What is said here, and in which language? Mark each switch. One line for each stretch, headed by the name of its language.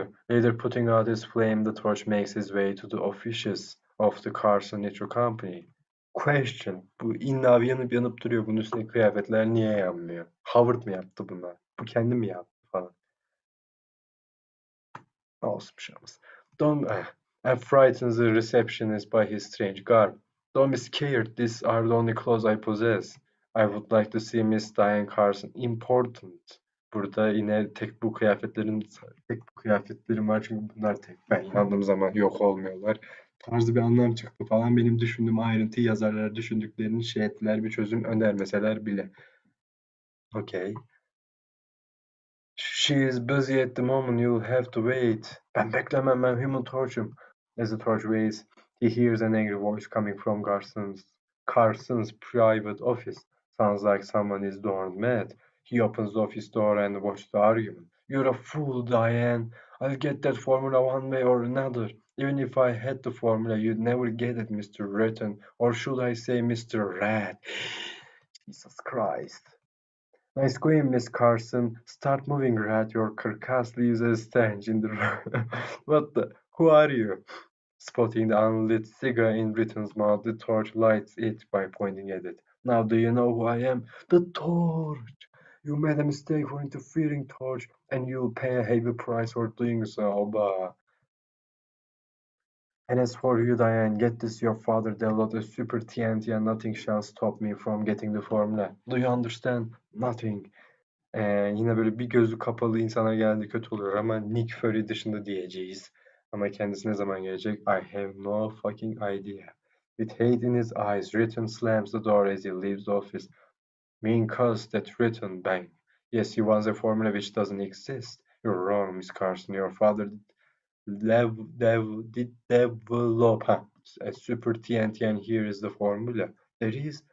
English: Later putting out his flame, the torch makes his way to the offices of the Carson Nitro Company. Question.
Turkish: Bu illa yanıp yanıp duruyor. Bunun üstündeki kıyafetler niye yanmıyor? Howard mı yaptı bunlar? Bu kendi mi yaptı falan? Olsun bir şey olmaz.
English: Don't and frightens the receptionist by his strange garb. Don't be scared. These are the only clothes I possess. I would like to see Miss Diane Carson. Important.
Turkish: Burada yine tek bu kıyafetlerim var çünkü bunlar tek. Ben yandığım zaman yok olmuyorlar. Tarzı bir anlam çıktı falan. Benim düşündüğüm ayrıntıyı yazarlar düşündüklerini şey ettiler, bir çözüm önermeseler bile.
English: Okay. She is busy at the moment, you'll have to wait.
Turkish: Ben beklemem, ben Human Torch'um.
English: As the torch waits, he hears an angry voice coming from Carson's private office. Sounds like someone is darn mad. He opens the office door and watches the argument. You're a fool, Diane. I'll get that formula one way or another. Even if I had the formula, you'd never get it, Mr. Ratton. Or should I say Mr. Rat? Jesus Christ. Nice going, Miss Carson. Start moving, rat. Your carcass leaves a stench in the room. What the? Who are you? Spotting the unlit cigar in Britton's mouth, the torch lights it by pointing at it. Now do you know who I am? The torch! You made a mistake for interfering, torch, and you'll pay a heavy price for doing so, bah. And as for you, Diane, get this, your father developed a super TNT and nothing shall stop me from getting the formula. Do you understand? Nothing.
Turkish: Yine böyle bir gözü kapalı insana geldi kötü oluyor ama Nick Fury dışında diyeceğiz. Ama kendisi ne zaman gelecek?
English: I have no fucking idea. With hate in his eyes, Riton slams the door as he leaves the office. Mean cuss, that Riton, bang. Yes, he wants a formula which doesn't exist. You're wrong, Miss Carson. Your father did develop a super TNT and here is the formula. There is?